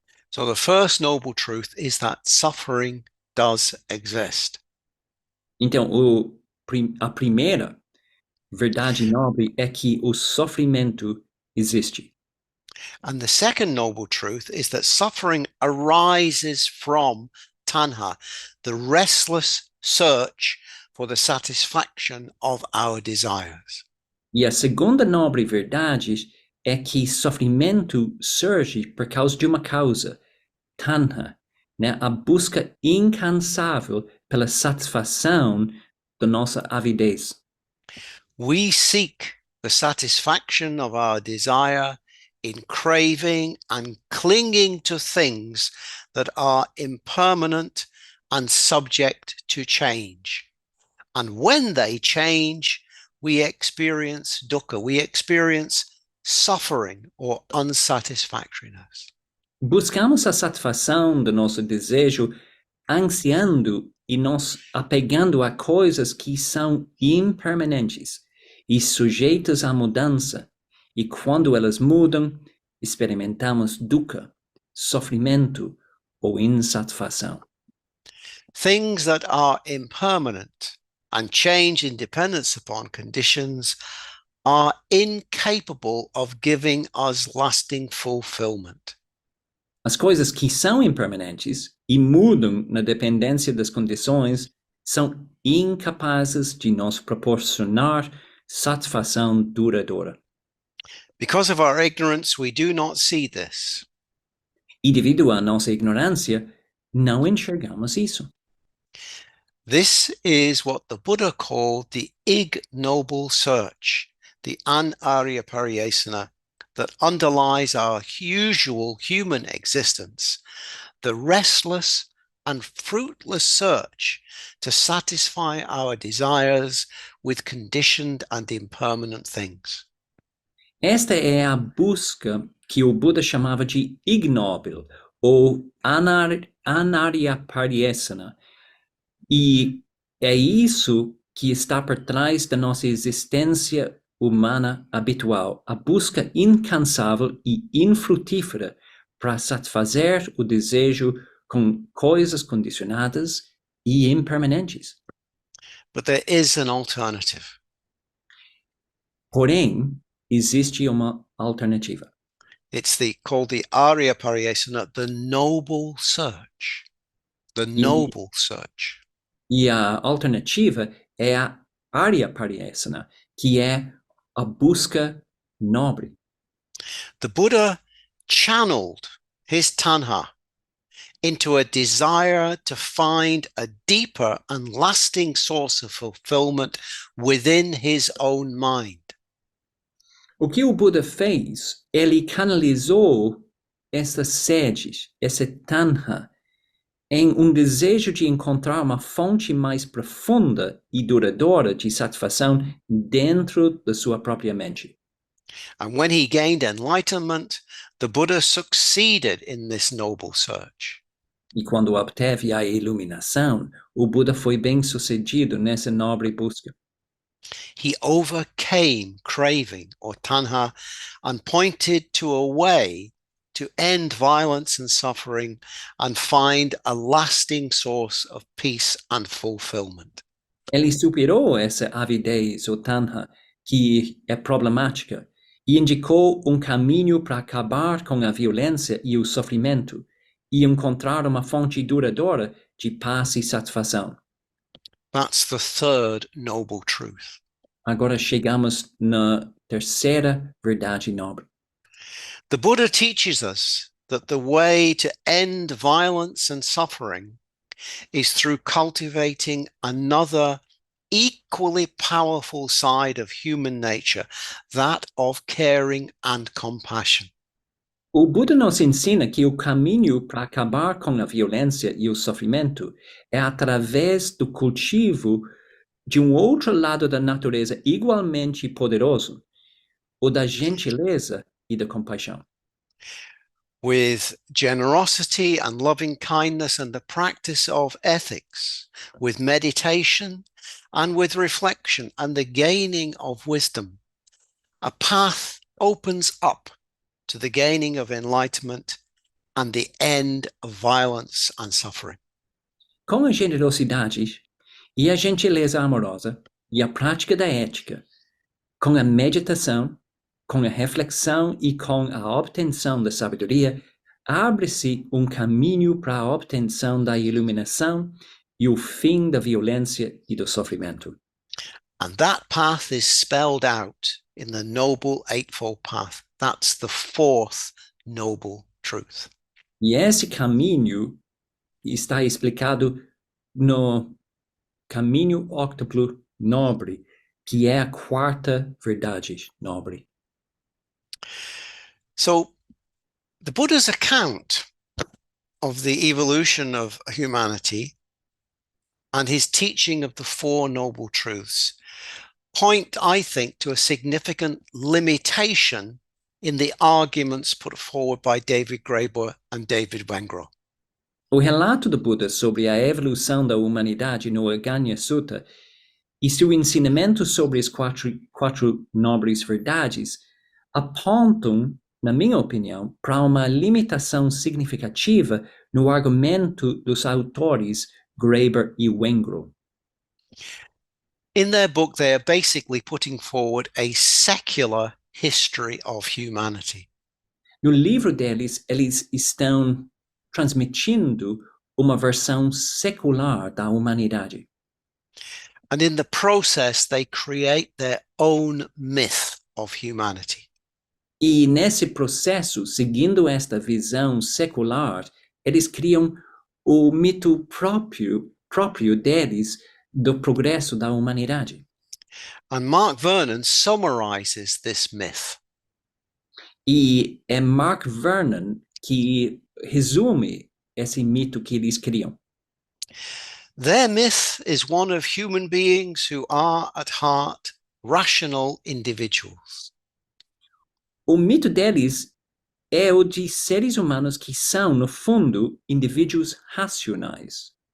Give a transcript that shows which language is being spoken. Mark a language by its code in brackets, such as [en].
[en] So the first noble truth is that suffering does exist. [pt] Então, a primeira verdade nobre é que o sofrimento existe. [en] And the second noble truth is that suffering arises from tanha, the restless search for the satisfaction of our desires. [pt] E a segunda nobre verdade é que sofrimento surge por causa de uma causa, tanha, né? A busca incansável pela satisfação da nossa avidez. [en] We seek the satisfaction of our desire in craving and clinging to things that are impermanent and subject to change. And when they change, we experience dukkha, we experience suffering or unsatisfactoriness. [pt] Buscamos a satisfação do nosso desejo ansiando e nos apegando a coisas que são impermanentes e sujeitas à mudança, e quando elas mudam, experimentamos dukkha, sofrimento ou insatisfação. [en] Things that are impermanent and change in dependence upon conditions are incapable of giving us lasting fulfillment. [pt] As coisas que são impermanentes e mudam na dependência das condições são incapazes de nos proporcionar satisfação duradoura. [en] Because of our ignorance, we do not see this. [pt] E devido à nossa ignorância, não enxergamos isso. [en] This is what the Buddha called the ignoble search, the anarya pariyesana that underlies our usual human existence, the restless and fruitless search to satisfy our desires with conditioned and impermanent things. [pt] Esta é a busca que o Buda chamava de ignóbil, ou anaryapariyesana. E é isso que está por trás da nossa existência humana habitual, a busca incansável e infrutífera para satisfazer o desejo com coisas condicionadas e impermanentes. [en] But there is an alternative. [pt] Porém, existe uma alternativa. [en] It's called the Arya Pariyesana, the noble search. The [pt] E, [en] noble search. [pt] e a alternativa é a Arya-Pariyesana, que é a busca nobre. [en] The Buddha channeled his tanha into a desire to find a deeper and lasting source of fulfillment within his own mind. [pt] O que o Buda fez? Ele canalizou essa sede, essa tanha, em um desejo de encontrar uma fonte mais profunda e duradoura de satisfação dentro da sua própria mente. [en] And when he gained enlightenment, the Buddha succeeded in this noble search. [pt] E quando obteve a iluminação, o Buda foi bem-sucedido nessa nobre busca. [en] He overcame craving or tanha and pointed to a way to end violence and suffering and find a lasting source of peace and fulfillment. [pt] Ele superou essa avidez ou tanha que é problemática e indicou caminho para acabar com a violência e o sofrimento e encontrar uma fonte duradoura de paz e satisfação. [en] That's the third noble truth. [pt] Agora chegamos na terceira verdade nobre. [en] The Buddha teaches us that the way to end violence and suffering is through cultivating another equally powerful side of human nature, that of caring and compassion. [pt] O Buda nos ensina que o caminho para acabar com a violência e o sofrimento é através do cultivo de outro lado da natureza igualmente poderoso, o da gentileza e da compaixão. [en] With generosity and loving kindness and the practice of ethics, with meditation and with reflection and the gaining of wisdom, a path opens up to the gaining of enlightenment and the end of violence and suffering. [pt] Com a generosidade e a gentileza amorosa e a prática da ética, com a meditação, com a reflexão e com a obtenção da sabedoria, abre-se caminho para a obtenção da iluminação e o fim da violência e do sofrimento. [en] And that path is spelled out in the Noble Eightfold Path. That's the fourth noble truth. [pt] E esse caminho está explicado no caminho octuplo nobre, que é a quarta verdade nobre. [en] So the Buddha's account of the evolution of humanity and his teaching of the Four Noble Truths point, I think, to a significant limitation in the arguments put forward by David Graeber and David Wengrow. [pt] O relato do Buda sobre a evolução da humanidade no Aganya Sutta e seu ensinamento sobre as quatro nobres verdades apontam, na minha opinião, para uma limitação significativa no argumento dos autores Graeber e Wengrow. [en] In their book, they are basically putting forward a secular history of humanity. [pt] No livro deles, eles estão transmitindo uma versão secular da humanidade. [en] And in the process, they create their own myth of humanity. [pt] E nesse processo, seguindo esta visão secular, eles criam o mito próprio deles do progresso da humanidade. [en] And Mark Vernon summarizes this myth. [pt] E é Mark Vernon que resume esse mito que eles criam. [en] Their myth is one of human beings who are at heart rational individuals. [pt] O mito deles é o de seres humanos que são, no fundo, indivíduos racionais.